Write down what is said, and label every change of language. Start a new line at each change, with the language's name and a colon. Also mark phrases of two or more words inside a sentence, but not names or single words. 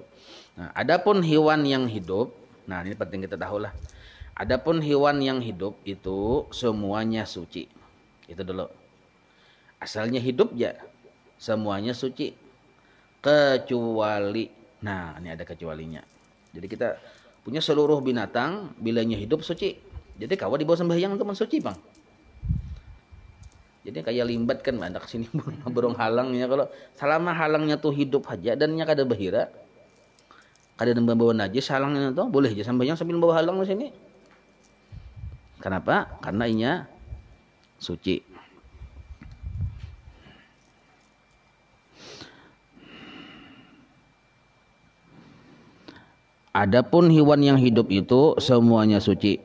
Indonesian: Nah, adapun hewan yang hidup, nah ini penting kita tahu lah. Adapun hewan yang hidup itu semuanya suci. Itu dulu. Asalnya hidup ya, semuanya suci. Kecuali, nah ini ada kecualinya. Jadi kita punya seluruh binatang bilanya hidup suci.
Banjar: Jadi kalau dibawa sembahyang itu mensuci bang. Jadi kayak limbat kan ada kesini burung halangnya, kalau selama halangnya tuh hidup aja dan nya kada bahira, kada membawa najis halangnya tuh boleh aja sembahyang sambil bawa halang di sini. Kenapa? Karena inya suci.
Indonesian: Adapun hewan yang hidup itu semuanya suci.